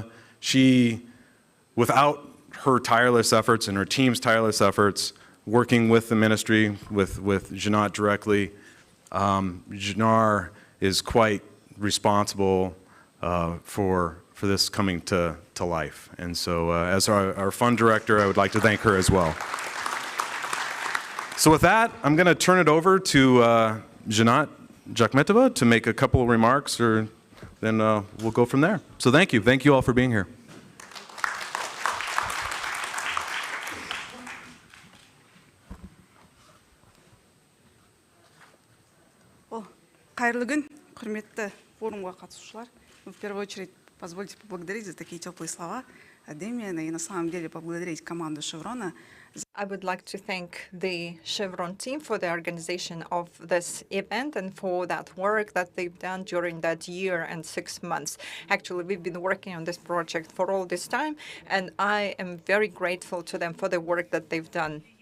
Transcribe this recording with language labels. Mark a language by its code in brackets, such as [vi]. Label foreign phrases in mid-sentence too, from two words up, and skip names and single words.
[en] She, without her tireless efforts and her team's tireless efforts, working with the ministry, with Janat directly, Zhanar is quite responsible for this coming to life. And so as our fund director, I would like to thank her as well. So with that, I'm going to turn it over to Janat Jakhmetova to make a couple of remarks, then we'll go from there. So thank you. Thank you all for being here. [kk] Қайырлы күн, құрметті форумға қатысушылар. [ru] В первую очередь, позвольте поблагодарить за такие теплые слова от Демиана и на самом деле поблагодарить команду Шеврона. [en] I would like to thank the Chevron team for the organization of this event and for that work that they've done during that year and 6 months. Actually, we've been working on this project for all this time, and I am very grateful to them for the work that they've done.